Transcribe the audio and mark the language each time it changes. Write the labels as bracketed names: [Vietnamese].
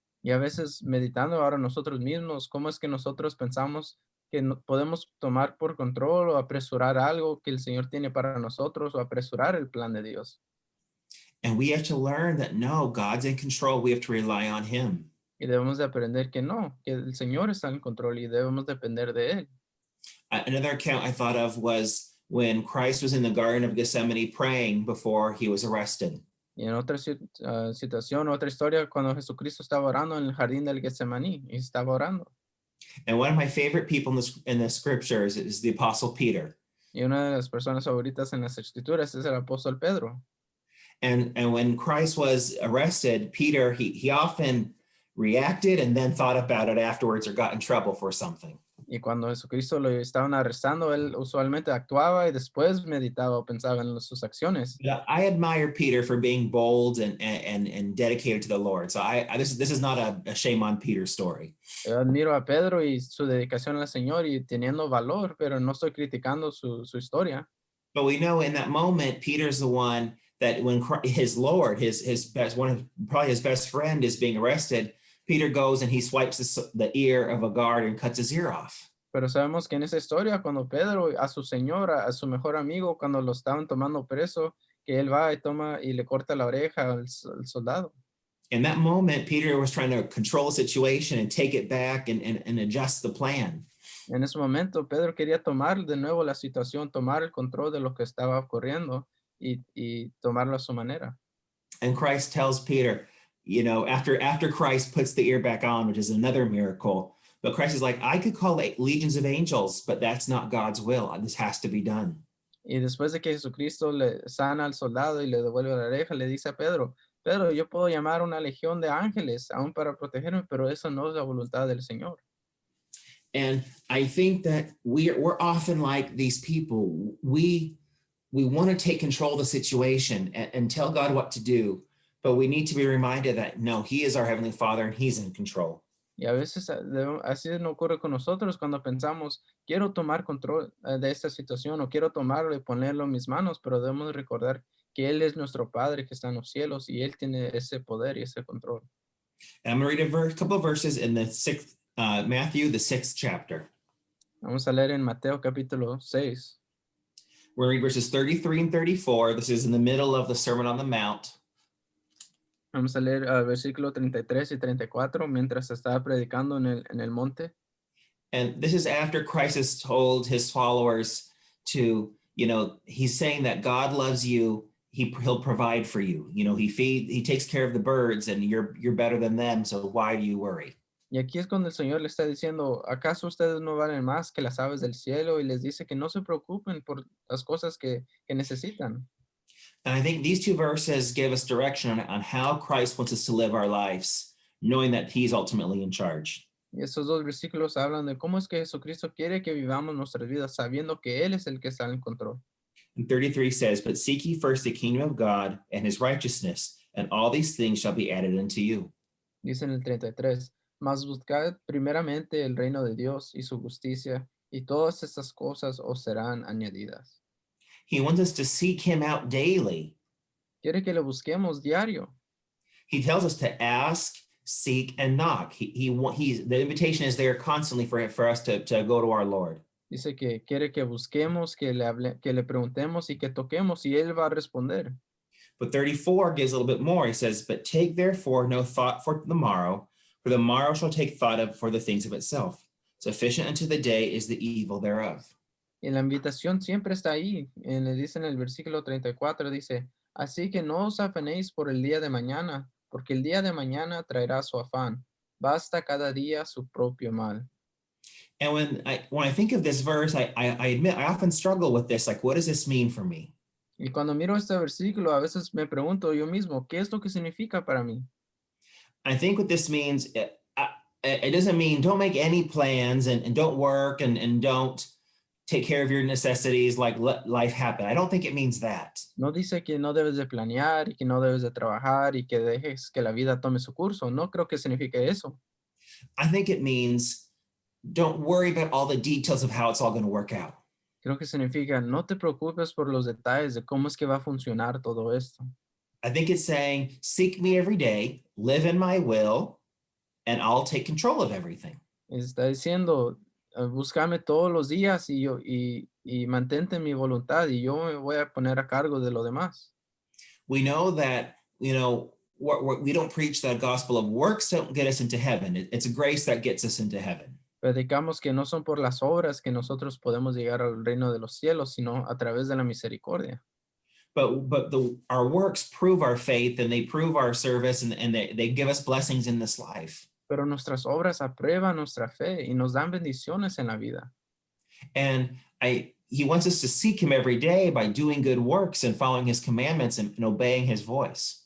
[Spanish] Y a veces meditando ahora nosotros mismos, cómo es que nosotros pensamos que podemos tomar por control o apresurar algo que el Señor tiene para nosotros o apresurar el plan de Dios. [English] And we have to learn that no, God's in control. We have to rely on him. [Spanish] Y debemos de aprender que no, que el Señor está en control y debemos depender de él. [English] Another account I thought of was when Christ was in the Garden of Gethsemane praying before he was arrested. [Spanish] Y en otra situación, otra historia, cuando Jesucristo estaba orando en el jardín del Getsemaní y estaba orando. [English] And one of my favorite people in the scriptures is the Apostle Peter. [Spanish] Y una de las personas favoritas en las escrituras es el apóstol Pedro. [English] And when Christ was arrested, Peter, he often reacted and then thought about it afterwards or got in trouble for something. [Spanish] Y cuando Jesucristo lo estaban arrestando, él usualmente actuaba y después meditaba o pensaba en sus acciones. [English] Yeah, I admire Peter for being bold and dedicated to the Lord. So this is not a shame on Peter's story. [Spanish] Yo admiro a Pedro y su dedicación al Señor y teniendo valor, pero no estoy criticando su historia. [English] But we know in that moment, Peter's the one that when his Lord, his best one of probably his best friend is being arrested, Peter goes and he swipes the ear of a guard and cuts his ear off. [Spanish] Pero sabemos que en esa historia, cuando Pedro a su señora, a su mejor amigo, cuando lo estaban tomando preso, que él va y toma y le corta la oreja al soldado. [English] In that moment, Peter was trying to control the situation and take it back and adjust the plan. [Spanish] En ese momento, Pedro quería tomar de nuevo la situación, tomar el control de lo que estaba ocurriendo y tomarlo a su manera. [English] And Christ tells Peter, you know, after Christ puts the ear back on, which is another miracle, but Christ is like, I could call legions of angels, but that's not God's will. This has to be done. [Spanish] Y después de que Jesucristo le sana al soldado y le devuelve la oreja, le dice a Pedro, Pedro, yo puedo llamar una legión de ángeles aún para protegerme, pero eso no es la voluntad del Señor. [English] And I think that we're often like these people. We want to take control of the situation and tell God what to do, but we need to be reminded that no, He is our Heavenly Father and He's in control. [Spanish] Y a veces así no ocurre con nosotros cuando pensamos, quiero tomar control de esta situación o quiero tomarlo y ponerlo en mis manos, pero debemos recordar que Él es nuestro Padre que está en los cielos y Él tiene ese poder y ese control. [English] And I'm going to read a couple of verses in the Matthew, the 6th chapter. [Spanish] Vamos a leer en Mateo capítulo 6. [English] We're going to read verses 33 and 34. This is in the middle of the Sermon on the Mount. [Spanish] Vamos a leer versículo 33 y 34 mientras estaba predicando en el monte. [English] And this is after Christ has told his followers to, you know, he's saying that God loves you. He'll provide for you. You know, he takes care of the birds and you're better than them. So why do you worry? [Spanish] Y aquí es cuando el Señor le está diciendo, ¿acaso ustedes no valen más que las aves del cielo? Y les dice que no se preocupen por las cosas que necesitan. [English] And I think these two verses give us direction on how Christ wants us to live our lives, knowing that he's ultimately in charge. [Spanish] Y esos dos versículos hablan de cómo es que Jesucristo quiere que vivamos nuestras vidas sabiendo que Él es el que está en control. [English] And 33 says, but seek ye first the kingdom of God and his righteousness, and all these things shall be added unto you. [Spanish] Dice en el 33, mas buscad primeramente el reino de Dios y su justicia, y todas estas cosas os serán añadidas. [English] He wants us to seek him out daily. [Spanish] Quiere que lo busquemos diario. [English] He tells us to ask, seek, and knock. The invitation is there constantly for us to go to our Lord. [Spanish] Dice que quiere que busquemos, que le preguntemos y que toquemos, y Él va a responder. [English] But 34 gives a little bit more. He says, but take therefore no thought for the morrow shall take thought for the things of itself. Sufficient unto the day is the evil thereof. [Spanish] Y la invitación siempre está ahí. Dice en el versículo 34, dice, así que no os afanéis por el día de mañana, porque el día de mañana traerá su afán. Basta cada día su propio mal. [English] And when I think of this verse, I admit I often struggle with this. Like, what does this mean for me? [Spanish] Y cuando miro este versículo, a veces me pregunto yo mismo, ¿qué es lo que significa para mí? [English] I think what this means, it doesn't mean don't make any plans and don't work and don't take care of your necessities, like let life happen. I don't think it means that. [Spanish] No dice que no debes de planear y que no debes de trabajar y que dejes que la vida tome su curso. No creo que signifique eso. [English] I think it means don't worry about all the details of how it's all going to work out. [Spanish] Creo que significa no te preocupes por los detalles de cómo es que va a funcionar todo esto. [English] I think it's saying, seek me every day, live in my will, and I'll take control of everything. [Spanish] Está diciendo, búscame todos los días y mantente en mi voluntad y yo me voy a poner a cargo de lo demás. [English] We know that, you know, we don't preach the gospel of works don't get us into heaven. It's grace that gets us into heaven. [Spanish] Predicamos que no son por las obras que nosotros podemos llegar al reino de los cielos, sino a través de la misericordia. [English] But our works prove our faith and they prove our service and they give us blessings in this life. [Spanish] Pero nuestras obras aprueban nuestra fe y nos dan bendiciones en la vida. [English] And he wants us to seek him every day by doing good works and following his commandments and obeying his voice.